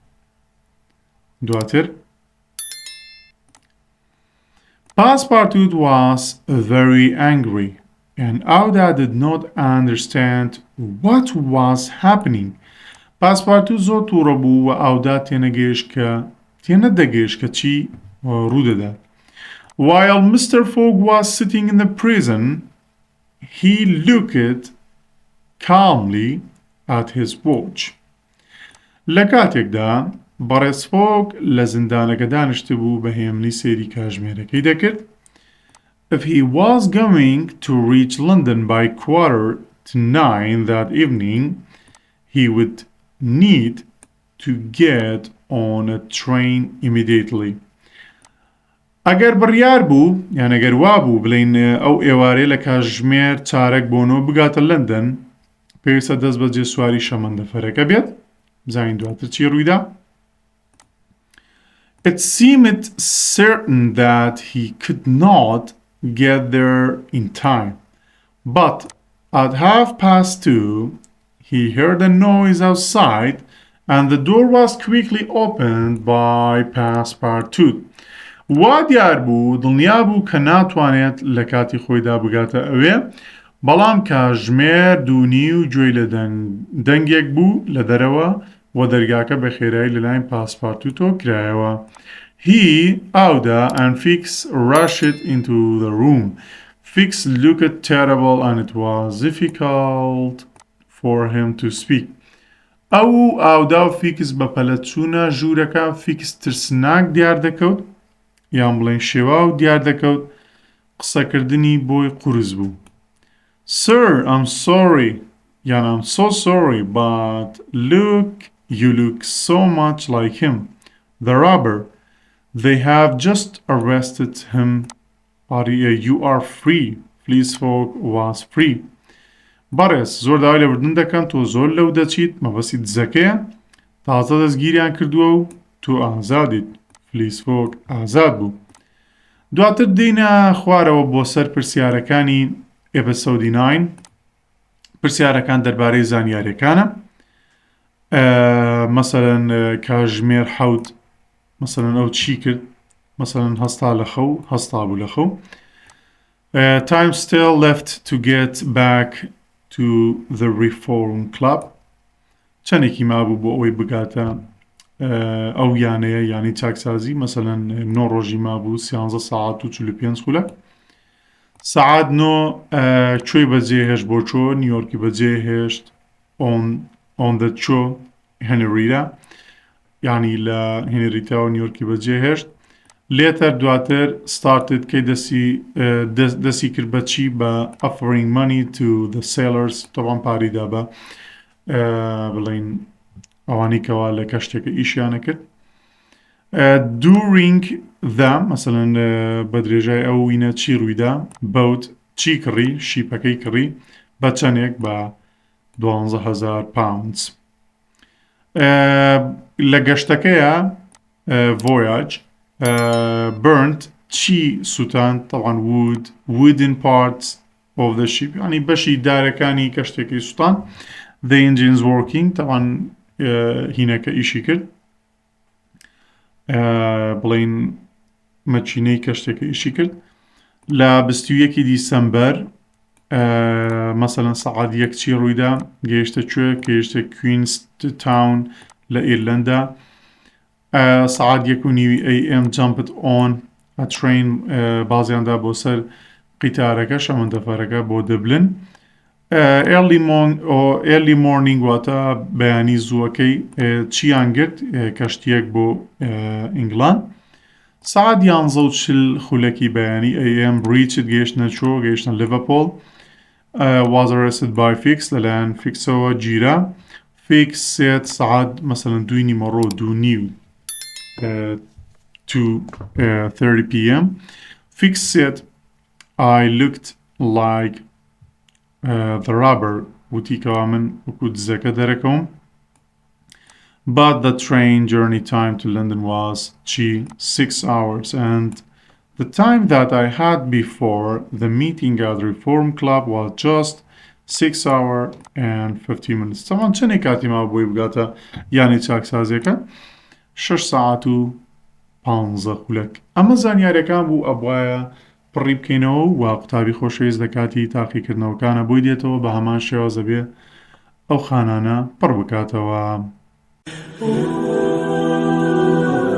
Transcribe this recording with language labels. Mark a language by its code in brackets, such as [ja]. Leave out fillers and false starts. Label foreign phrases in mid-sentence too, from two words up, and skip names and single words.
[en] دواتر Passepartout was very angry and Auda did not understand what was happening. [ckb] Passepartout زۆر تووڕە بوو و ئاودا تێنەدەگەیشت کە چی ڕوودەدات. [en] While Mr. Fogg was sitting in the prison, he looked calmly at his watch. [ckb] لە کاتێکدا بەڕێز فۆگ لە زیندانەکە دانیشتە بوو بە هێمنی سێری کاتژمێرەکەی دەکرد. [en] If he was going to reach London by 8:45 that evening, he would need to get on a train immediately. [ckb] ئەگەر بڕیار بوو یان ئەگەر وا بوو بڵین ئەو ئێوارەی لە کاتژمێر چارەک بۆنەوە بگاتە لەندەن پێویستە دەست بەجێ سواری شەمەندەفەرەکە بێت. بزانین دواتر چی ڕوویدا. [en] It seemed certain that he could not get there in time, but at 2:30 he heard a noise outside and the door was quickly opened by Passepartout. [ckb] وا دیار بوو دڵنیا بوو کە ناتوانێت لە کاتی خۆیدا بگاتە ئەوێ بەڵام کاتژمێر 2:30 و گوێی لە دەنگێک بوو لە دەرەوە و دەرگاکە بە خێرایی لەلایەن پاسپارتوتۆ کرایەوە. [en] He, Auda, and Fix rushed into the room. Fix looked terrible and it was difficult for him to speak. [ckb] ئەو ئاودا و فیکس بە پەلەچوونە ژوورەکە فیکس ترسناک دیار دەکەوت یان بڵێن شێواو دیار دەکەوت قسەکردنی بۆی قورس بوو. [en] Sir, I'm sorry یان I'm so sorry but you look so much like him. The robber. They have just arrested him. You are free. Fleece Fogg was free. [ckb] بەڕێز زۆر داوای لەبردن دەکەن تۆ زۆر لەو دەچیت مەبەستی دزەکەیە تازە دەستگیریان کردووە و تۆ ئازادیت. فلیس فۆگ ئازاد بوو. دواتر دێینە خوارەوە بۆ سەر پرسیارەکانی ئێپیسۆدی 9 پرسیارەکان دەربارەی زانیاریەکانە مەسەلەن کاتژمێر 7 مەسەلەن ئەو چی کرد مەسەلەن هەستا لە خەو هەستا بوو لە خەو. [en] Time still left to get back to the Reform Club. [ckb] چەندێکی مابوو بۆ ئەوەی بگاتە ئەو یانەیە یانی چاکسازی مەسەلەن 9 ڕۆژی مابوو 13 ساعت و 45 خولەک. سعات 9 کوێی بەجێهێشت بۆ چۆ نیویۆرکی بەجێهێشت [en] on the [ckb] چۆ هێنریدا یعنی لە هێنریتاوە نیویۆرکی بەجێهێشت. لێتر دواتر started کەی دەسی کرد بە چی بە [en] offering money to the sailors [ckb] تەوان پاریدا بە بڵین ئەوانی کەوا لە کەشتێکە ئیشیانە کرد. [en] during the [ckb] مەسەلەن بە درێژای ئەو وینە چی ڕوویدا بەوت چی کڕی شیپەکەی کڕی بە چەندێک بە 12,000 pounds. لە گەشتەکەیە [en] voyage burnt [ckb] چی سووتان طبعا [en] wooden parts of the ship [ckb] يعني بەشی دارەکانی کەشتێکی سووتان. [en] the engines working [ckb] طبعا هینەکە ئیشی کرد بڵین مەچینەی کەشتێکە ئیشی کرد. لە 21 دیسەمبەر مەسەلەن سەعات 1 چی ڕوویدا گەیشتە کوێ گەیشتە کوینستاون لە ئیرلەندا. ساعت 1:30 [en] AM jumped on a train [ckb] بازیاندا بۆ سەر قیتارەکە شەمەندەفەرەکە بۆ دەبلن. [en] early morning [ckb] واتە بەیانی زووەکەی چیان گرت کەشتیەک بۆ ئینگڵان سعات 11:40 خولەکی بەیانی [en] AM reached [ckb] گەیشتە [en] Liverpool was arrested by Fix [ckb] لەلایەن فیکسەوە گیرا [en] Fix said [ckb] سعات مثلا 2:30 [en] 2:30 PM Fix said I looked like the robber [ckb] وتی کەوا من وەکو دزەکە دەرەکەوم [en] but the train journey time to London was 6 hours and the time that I had before the meeting at the Reform Club was just 6 hours and 50 minutes [ckb] طبعا چەندێک کاتی ما بۆی بگاتە یانی چاکسازیەکە 6 ساعت و 15 خولەک ئەمە زانیاریەکان بوو ئەبوایە پڕی بکەینەوە و قوتابی خۆشەویست لە کاتی تاقیکردنەوەکانە بۆی دێتەوە بە هەمان شێوازە بێ ئەو خانانە پڕ بکاتەوە